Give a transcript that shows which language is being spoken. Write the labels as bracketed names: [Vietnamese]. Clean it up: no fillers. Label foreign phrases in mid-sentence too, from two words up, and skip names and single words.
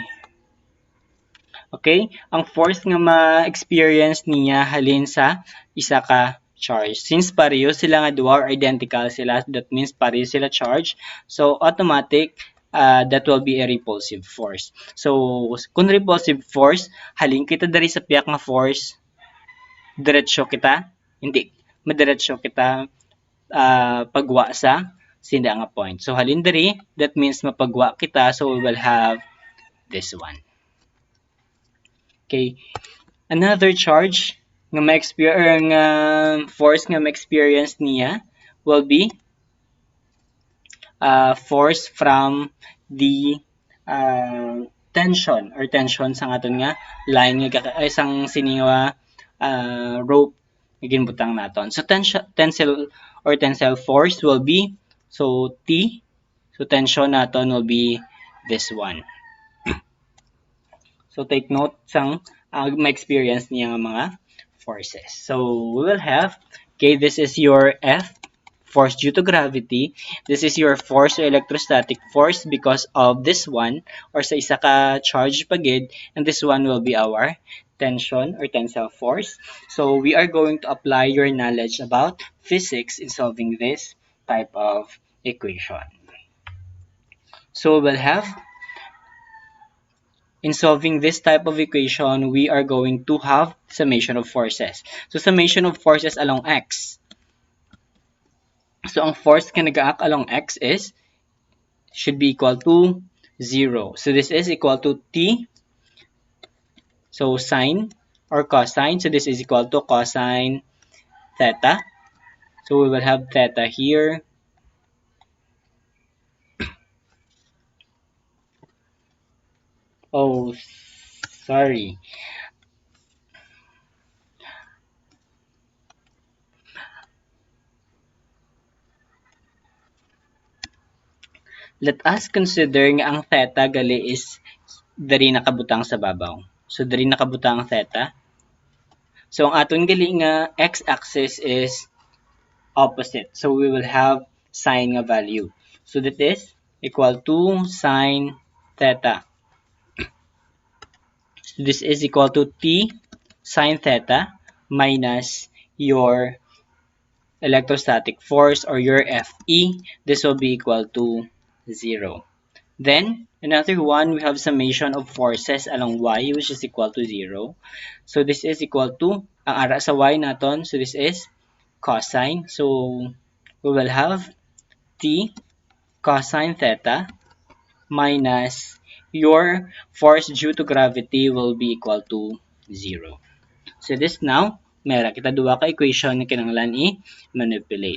[English] Okay? [Hiligaynon] Ang force nga ma-experience niya halin sa isa ka charge. Since pareho sila nga duwa [English] or identical [Hiligaynon] sila, [English] that means [Hiligaynon] pareho sila charge. [English] So, automatic, that will be a repulsive force. So, [Hiligaynon] kung repulsive force, halin kita dari sa piyak nga force, diretsyo kita? Hindi. Madiretsyo kita pagwa sa sinda nga point. So, halin dari, [English] that means [Hiligaynon] mapagwa kita. [English] So, we will have this one. Okay. Another charge [Hiligaynon] nga force nga ma-experience niya [English] will be force from the tension [Hiligaynon] sa aton nga line nga isang siniwa rope nga ginbutang naton. [English] So tensile force will be so T. So tension naton will be this one. [Hiligaynon] So [English] take note [Hiligaynon] sang ma-experience niya nga mga forces. [English] So we will have, okay, this is your F, force due to gravity. This is your force or electrostatic force because of this one or [Hiligaynon] sa isa ka charge pagid, [English] and this one will be our tension or tensile force. So we are going to apply your knowledge about physics in solving this type of equation. So we'll have, in solving this type of equation, we are going to have summation of forces. So summation of forces along x. [Hiligaynon] So ang force nga nag-act [English] along x should be equal to 0. So this is equal to t. So sine or cosine. So this is equal to cosine theta. So we will have theta here. Oh, sorry. Let us consider [Hiligaynon] nga ang theta gali is dari nakabutang sa babaw. So dari nakabutang ang theta. So ang aton gali nga x-axis [English] is opposite. So we will have sine nga value. So that is equal to sine theta. So this is equal to t sine theta minus your electrostatic force or your Fe. This will be equal to 0. Then, another one, we have summation of forces along y, which is equal to 0. So, this is equal to, [Hiligaynon] ang ara sa y naton, [English] so this is cosine. So, we will have t cosine theta minus your force due to gravity will be equal to 0. So this now, [Hiligaynon] meron kita duwa ka equation na kinahanglan i-manipulate.